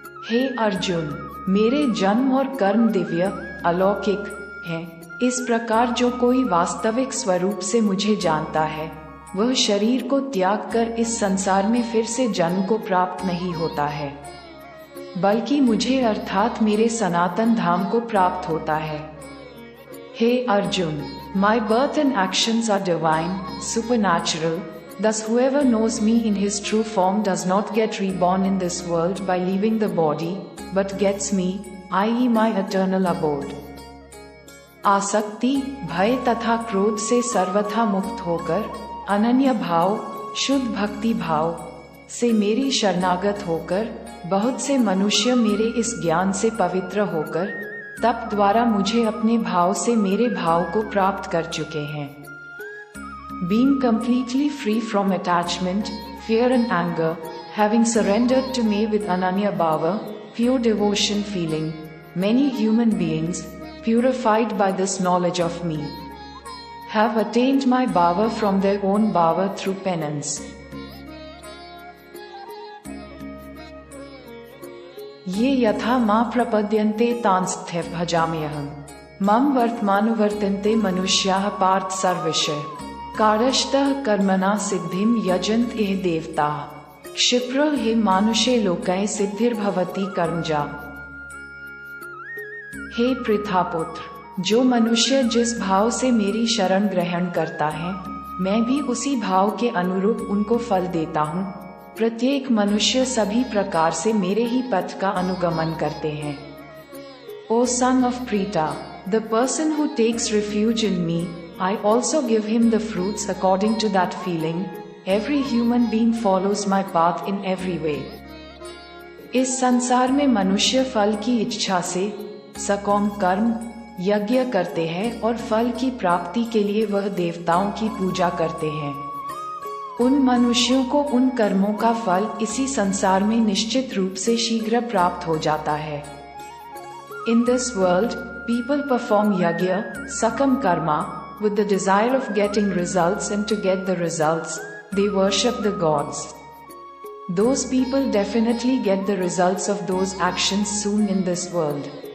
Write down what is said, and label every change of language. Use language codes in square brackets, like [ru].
[hi] हे अर्जुन, मेरे जन्म और कर्म दिव्य अलौकिक हैं। इस प्रकार जो कोई वास्तविक स्वरूप से मुझे जानता है वह शरीर को त्याग कर इस संसार में फिर से जन्म को प्राप्त नहीं होता है, बल्कि मुझे अर्थात मेरे सनातन धाम को प्राप्त होता है। [en] Hey Arjun, my birth and actions are divine, supernatural. Thus whoever knows me in his true form does not get reborn in this world by leaving the body, but gets me, i.e. my eternal abode. [hi] आसक्ति, भय तथा क्रोध से सर्वथा मुक्त होकर अनन्य भाव, शुद्ध भक्ति भाव से मेरी शरणागत होकर बहुत से मनुष्य मेरे इस ज्ञान से पवित्र होकर तप द्वारा मुझे अपने भाव से मेरे भाव को प्राप्त कर चुके हैं। [en] Being completely free from attachment, fear and anger, having surrendered to me with Ananya Bhava, pure devotion feeling, many human beings, purified by this knowledge of me, have attained my Bhava from their own Bhava through penance. [sa] ये यथा मां प्रपद्यन्ते तांस्त्य भजाम्यहम् मम वर्तमानुवर्तन्ते मनुष्याः पार्थ सर्वशः कारष्तः कर्मणा सिद्धिं यजन्त ये देवताः क्षिप्र हे मानुषे लोके सिद्धिर्भवति कर्मजा। [hi] हे पृथापुत्र, जो मनुष्य जिस भाव से मेरी शरण ग्रहण करता है मैं भी उसी भाव के अनुरूप उनको फल देता हूँ। प्रत्येक मनुष्य सभी प्रकार से मेरे ही पथ का अनुगमन करते हैं। [en] O son of Prita, the person who takes refuge in me, I also give him the fruits according to that feeling. Every human being follows my path in every way. [hi] इस संसार में मनुष्य फल की इच्छा से सकाम कर्म यज्ञ करते हैं और फल की प्राप्ति के लिए वह देवताओं की पूजा करते हैं। उन मनुष्यों को उन कर्मों का फल इसी संसार में निश्चित रूप से शीघ्र प्राप्त हो जाता है। [en] In this world, people perform yajna, sakam karma, with the desire of getting results, and to get the results, they worship the gods. Those people definitely get the results of those actions soon in this world.